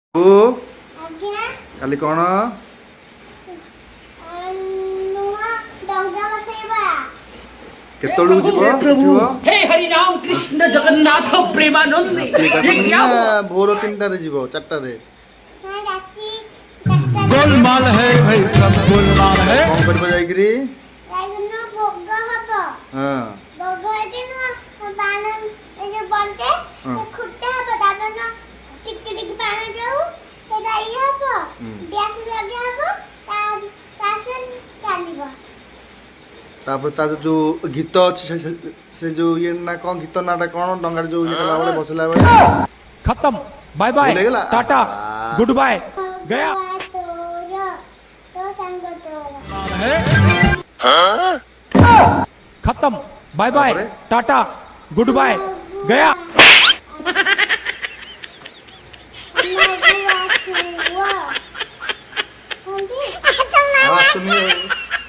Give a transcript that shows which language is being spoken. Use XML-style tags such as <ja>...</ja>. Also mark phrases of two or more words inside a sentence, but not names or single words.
<or>ଓ ଆଜ୍ଞା କାଲି କଣ ନୂଆ ଡଙ୍ଗା ବସେଇବା। କେତେବେଳକୁ ଯିବ</or> <hi>प्रभु</hi> <or>ଉଠିବ?</or> <hi>हे हरि राम कृष्ण जगन्नाथ प्रेमानंद</hi> <or>ରାତି</or> <hi>ये</hi> <or>ଏଗାରଟା</or> <hi>क्या</hi> <or>ନା</or> <hi>हुआ</hi> <or>ଭୋର 3ଟାରେ ଯିବ 4ଟାରେ ହଁ ରାତି 10ଟାରେ</or> <hi>गोलमाल है भाई सब गोलमाल है।</hi> <or>କଣ କରିବ ଯାଇକିରି? ରାଇଦିନ ଭୋଗ ହବ। ହଁ ଭୋଗ ହେଇଦିନ ବାଣ ଏ ଯୋଉ ବନ୍ତେ ହଁ। ଖୁଟା ହବ ତାପରେ ଟିକେ ଟିକେ ପାଣି ଦଉ ସେଟା ଇଏ ହବ ଗ୍ୟାସ ଲଗା ହବ ତାସେ ଚାଲିବ। ତାପରେ ତା ଯୋଉ ଗୀତ ଅଛି ସେ ଯୋଉ ଇଏ ନା କଣ ଗୀତ ନାଟା କଣ ଡଙ୍ଗାରେ ଯୋଉ ଇଏ କଲା ବେଳେ ବସିଲା ବେଳେ</or> <hi>खत्म</hi> <en>bye bye</en> <hi>भूल गया? टाटा</hi> <en>good bye</en> <hi>गया</hi> <or>ତୋର ତୋ ସାଙ୍ଗ ତୋର</or> <hi>है खत्म</hi> <en>bye bye</en> <hi>तापरे? टाटा</hi> <en>good bye</en> <hi>गया</hi> <or>ଆମ ଗୁଆ ଆଉ ଆସୁନି ଆଉ।</or>